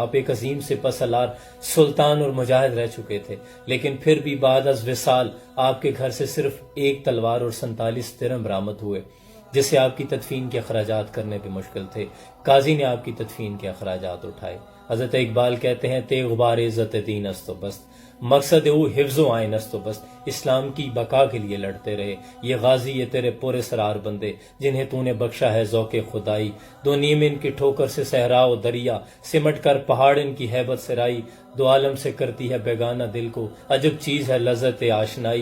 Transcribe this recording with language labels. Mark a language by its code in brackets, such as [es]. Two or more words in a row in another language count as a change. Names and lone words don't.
[ur] آپ ایک عظیم سپہ سالار، سلطان اور مجاہد رہ چکے تھے، لیکن پھر بھی بعد از وصال آپ کے گھر سے صرف ایک تلوار اور 47 درہم برآمد ہوئے، جسے آپ کی تدفین کے اخراجات کرنے بھی مشکل تھے۔ قاضی نے آپ کی تدفین کے اخراجات اٹھائے۔ حضرت اقبال کہتے ہیں تے [fa] غبار عزت دین است و بست، مقصد او حفظ و عین است و بست۔ [ur] اسلام کی بقا کے لیے لڑتے رہے یہ غازی، یہ تیرے پر اسرار بندے جنہیں تو نے بخشا ہے ذوق خدائی۔ دو نیم ان کی ٹھوکر سے صحرا و دریا، سمٹ کر پہاڑ ان کی ہیبت سرائی۔ دو عالم سے کرتی ہے بیگانہ دل کو، عجب چیز ہے لذت آشنائی۔